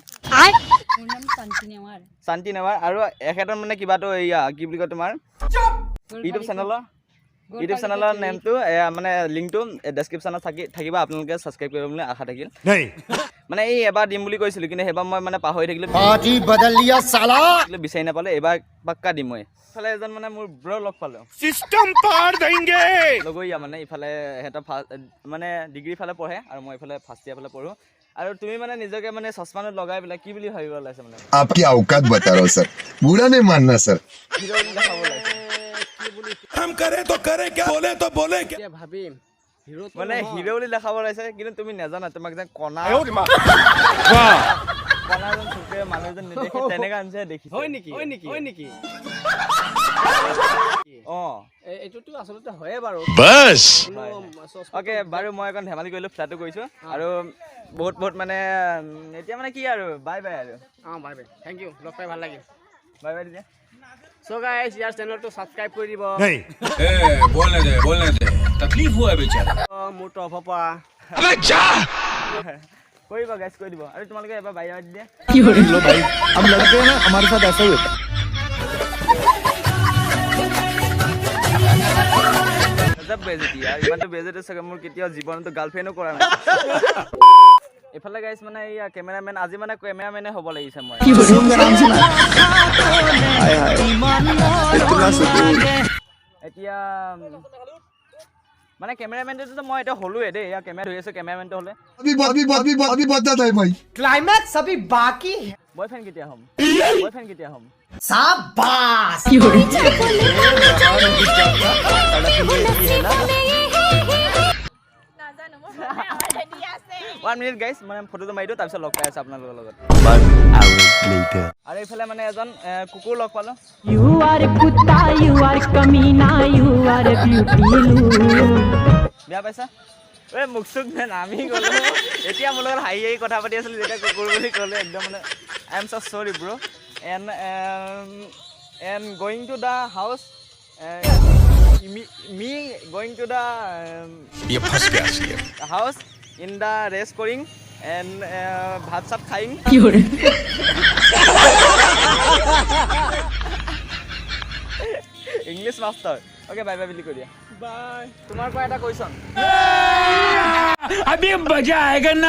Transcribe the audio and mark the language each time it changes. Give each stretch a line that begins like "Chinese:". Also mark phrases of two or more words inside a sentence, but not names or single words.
Assamese: মোৰ নাম শান্তি নেৱাৰ শান্তি নেৱাৰ আৰু এখেতৰ মানে কিবাটো এয়া কি বুলি কয় তোমাৰ ইউটিউব চেনেলৰ নেমটো মানে লিংকটো ডেছক্ৰিপশ্যনত থাকিব আপোনালোকে ছাবস্ক্ৰাইব কৰিব বুলি আশা থাকিল
Hindi: नहीं
Assamese: মানে এই এবাৰ দিম বুলি কৈছিলোঁ কিন্তু সেইবাৰ মই মানে পাহৰি থাকিলোঁ
Hindi: पार्टी बदल लिया साला
Assamese: বিচাৰি নাপালোঁ এইবাৰ পাক্কা দিম মই ইফালে এজন মানে মোৰ ব্ৰ লগ পালোঁ
Hindi: सिस्टम पार देंगे
Assamese: লগৰীয়া মানে ইফালে সিহঁতৰ মানে ডিগ্ৰী ফালে পঢ়ে আৰু মই ইফালে ফাৰ্ষ্ট ইয়াৰ ফালে পঢ়োঁ আৰু তুমি মানে নিজকে মানে চশমানত লগাই পেলাই কি বুলি ভাবিব ওলাইছে মানে
Hindi: आपकी औकात बता रहा हूँ सर बुरा नहीं मानना सर
Assamese: হিৰ' বুলি দেখাব ওলাইছে
Hindi: हम करे तो करे क्या बोले तो बोले क्या
Assamese: মানে হিৰ' বুলি দেখাব ওলাইছে কিন্তু তুমি নাজানা তোমাক যে কণা কণা যেন চকুৰে মানুহ যেন নেদেখে তেনেকা আনিছে দেখিছে হয় নেকি অঁ এইটোতো আচলতে হয়ে বাৰু
Hindi: बस
Assamese: অ'কে বাৰু মই অকণ ধেমালি কৰিলোঁ ফ্লাটো কৰিছোঁ আৰু বহুত মানে এতিয়া মানে কি আৰু
English: bye bye
Assamese: আৰু
English: bye bye thank you
Assamese: লগ পাই ভাল লাগিল
English: bye bye
Assamese: তেতিয়া সো গাইস ইয়াৰ চেনেলটো সাবস্ক্ৰাইব কৰি দিব
Hindi: नहीं बोलने दे तकलीफ हुआ बेचारा
Assamese: মোৰ তৰফৰ পৰা
Hindi: अबे जा
Assamese: কৰিব গাইজ কৰি দিব আৰু তোমালোকে এবাৰ
English: bye bye
Assamese: দিয়ে
Hindi: लो भाई हम लड़के हैं ना हमारे साथ ऐसा ही होता है गज़ब बेइज़्ज़ती
Assamese: আৰু ইমানটো বেজতি চাগে মোৰ কেতিয়াও জীৱনতো গাৰ্লফ্ৰেণ্ডো কৰা নাই এইফালে গাইজ মানে এইয়া কেমেৰামেন আজি মানে কেমেৰামেনে হ'ব লাগিছে মই এতিয়া মানে কেমেৰামেনটোতো মই এতিয়া হ'লোৱে দেই এয়া কেমেৰা ধৰি আছোঁ কেমেৰামেনটো হ'লে
Hindi: अभी बदत है भाई क्लाइमैक्स अभी बाकी है
Assamese: বয়ফ্ৰেণ্ড কেতিয়া হ'ম
Hindi: शाबाश
Assamese: নাজানো মোৰ মনে অলৰেডি আছে 1
English: minute guys
Assamese: মানে ফটোটো মাৰি দিওঁ তাৰপিছত লগ পাই আছোঁ আপোনালোকৰ লগত
English: 1 hour later.
Assamese: আৰু এইফালে মানে এজন কুকুৰ লগ পালোঁ
English: You are kutta, you are kamina, you are beauty.
Assamese: বেয়া পাইছা এই মুখ চুখ নামি গ'লো এতিয়া মোৰ লগত হাঁহি কথা পাতি আছিলোঁ যেতিয়া কুকুৰ বুলি ক'লে একদম মানে
English: I am so sorry bro and going to the house me going to the
Assamese: হাউচ মি গয়িং টু দ্য
Hindi: ये फंस गया सी
English: house in the rest koring and
Assamese: ভাত চাত খাইং
English: English master okay bye bye
Assamese: বুলি কৈ দিয়া বাই তোমাৰ পৰা এটা কুৱেশ্যন
Hindi: अभी मजा आएगा ना